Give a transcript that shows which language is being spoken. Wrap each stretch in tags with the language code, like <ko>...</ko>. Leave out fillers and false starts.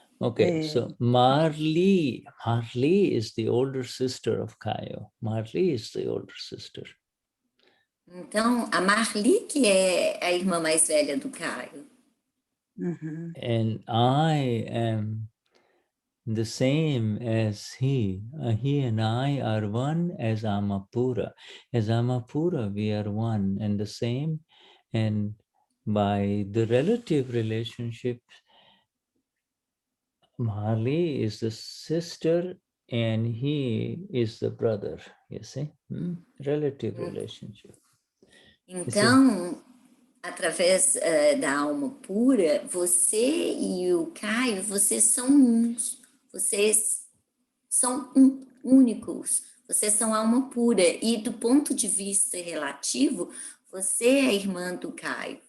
<en>Okay, so Marley is the older sister of Caio. Marley is the older sister.</en> <pt>Então, a Marli, que é a irmã mais velha do Caio.</pt> <en>And I am the same as he. He and I are one as Amapura. As Amapura, we are one and the same. And by the relative relationship, Marley is the sister and he is the brother, you see? Relative relationship.</en> <pt>Então, através da alma pura, você e o Caio, vocês são uns. Vocês são únicos. Vocês são alma pura. E do ponto de vista relativo, você é a irmã do Caio.</pt>